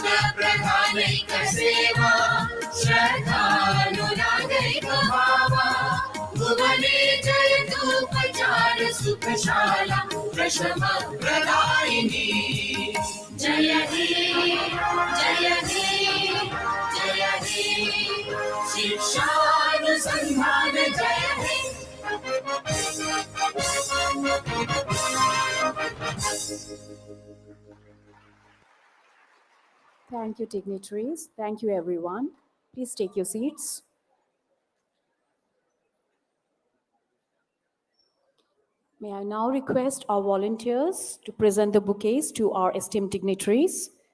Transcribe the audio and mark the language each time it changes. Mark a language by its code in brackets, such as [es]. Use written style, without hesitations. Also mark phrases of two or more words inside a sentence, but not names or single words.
[sa] प्रधानैक सेवा श्रद्धानुरागैक भावा भुवने जयतु प्रचार सुखशाला प्रशम प्रदायिनी जय हे जय हे जय हे शिक्षानुसंधान जय हे [en] Thank you, dignitaries. Thank you, everyone. Please take your seats. May I now request our volunteers to present the bouquets to our esteemed dignitaries.